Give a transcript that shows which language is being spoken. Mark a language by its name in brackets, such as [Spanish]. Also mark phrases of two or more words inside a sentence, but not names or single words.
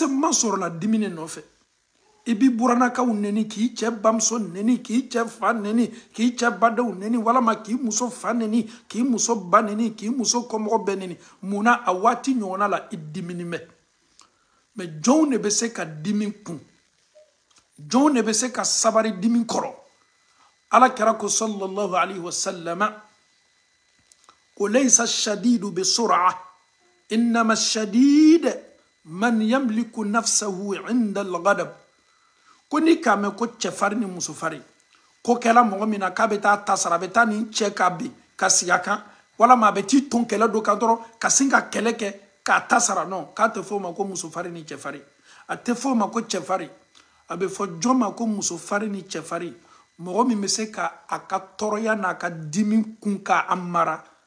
[Bambara] ma sɔrɔ la dimi ne nɔfɛ I bi buranakaw nɛni k'i cɛ bamuso nɛni k'i cɛ fa nɛni k'i cɛ badenw nɛni walama k'i muso fa nɛni k'i muso ba nɛni k'i muso kɔmɔgɔ bɛɛ nɛni munna a waati ɲɔgɔnna la I dimini mɛ mais jɔnw de bɛ se ka dimi kun jɔnw de bɛ se ka sabari dimi kɔrɔ ala kɛra ko [Arabic] صلى الله عليه وسلم ko ليس الشديد بالصرعة إنما الشديد من يملك نفسه عند الغضب [Bambara] ko ni kame ko cɛfari ni musofari ko kɛla mɔgɔ min na k'a bɛ taa tasara a bɛ taa ni cɛ ka bin ka sigi a kan walama a bɛ t'i ton kɛlɛ dɔ kan dɔrɔn ka sin ka kɛlɛ kɛ k'a tasara non k'a tɛ fɔ o ma ko musofari ni cɛfari a tɛ fɔ o ma ko cɛfari a bɛ fɔ jɔn ma ko musofari ni cɛfari mɔgɔ min bɛ se ka a ka tɔɔrɔya n'a ka dimi kun k'a mara